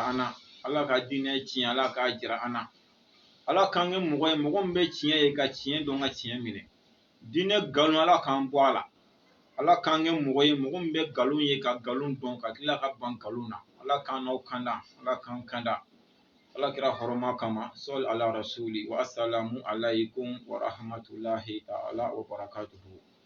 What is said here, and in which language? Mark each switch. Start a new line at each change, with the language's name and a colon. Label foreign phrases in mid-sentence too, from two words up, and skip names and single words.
Bambara: an na ala ka diinɛ tiɲɛ ala k'a jira an na ala k'an kɛ mɔgɔ ye mɔgɔ min bɛ tiɲɛ ye ka tiɲɛ dɔn ka tiɲɛ minɛ diinɛ nkalon ala k'an bɔ a la ala k'an kɛ mɔgɔ ye mɔgɔ min bɛ nkalon ye ka nkalon dɔn ka tila ka ban nkalon na ala k'an n'aw kanda ala k'an kanda ala kɛra hɔrɔnma kama sɔli ala rasuli wa
Arabic: assalamu alaikum wa rahmatulahi ta'ala wa barakatuhu